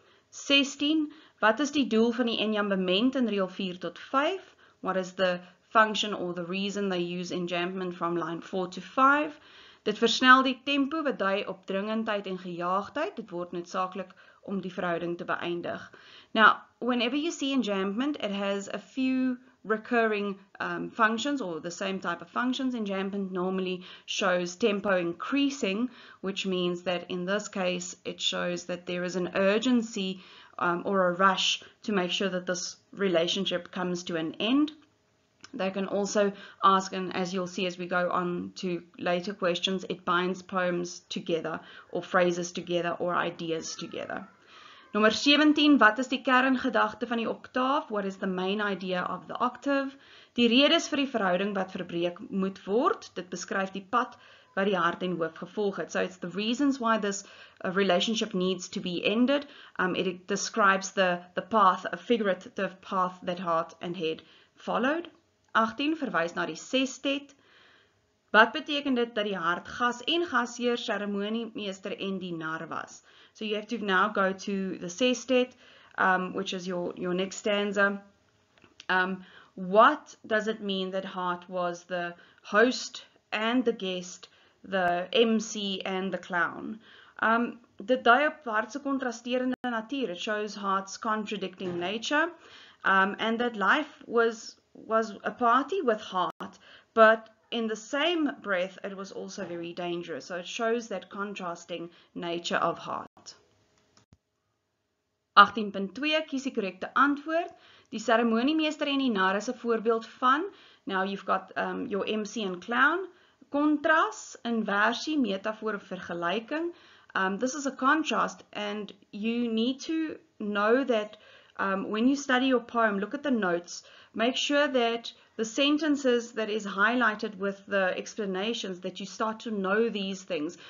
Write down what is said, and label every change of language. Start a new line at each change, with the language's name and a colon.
Afrikaans: 16, wat is die doel van die enjambement in reël 4 tot 5?
English: What is the function or the reason they use enjambment from line 4 to 5?
Afrikaans: Dit versnel die tempo wat dui op dringendheid en gejaagdheid. Dit word noodsaaklik om die verhouding te beëindig.
English: Now, whenever you see enjambment, it has a few recurring functions, or the same type of functions. Enjambment normally shows tempo increasing, which means that in this case it shows that there is an urgency or a rush to make sure that this relationship comes to an end. They can also ask, and as you'll see as we go on to later questions, it binds poems together or phrases together or ideas together.
Afrikaans: Nommer 17, wat is die kerngedagte van die oktaaf?
English: What is the main idea of the octave?
Afrikaans: Die redes vir die verhouding wat verbreek moet word. Dit beskryf die pad wat die hart en hoof gevolg het.
English: So it's the reasons why this relationship needs to be ended. It describes the path, a figurative path that heart and head followed.
Afrikaans: 18 verwys na die sestet. Wat beteken dit dat die hartgas en gasheer, seremoniemeester en dienaar was?
English: So you have to now go to the sestet, which is your next stanza. What does it mean that Hart was the host and the guest, the MC and the clown?
Afrikaans: Dit dui op Hart se kontrasterende natuur.
English: It shows Hart's contradicting nature, and that life was a party with Hart, but in the same breath it was also very dangerous. So it shows that contrasting nature of Hart.
Afrikaans: 18.2 kies die korrekte antwoord. Die seremoniemeester en die nar is 'n voorbeeld van.
English: Now you've got your MC and clown. Kontras, inversie, metafoor, vergelyking. This is a contrast, and you need to know that when you study your poem, look at the notes. Make sure that the sentences that is highlighted with the explanations, that you start to know these things.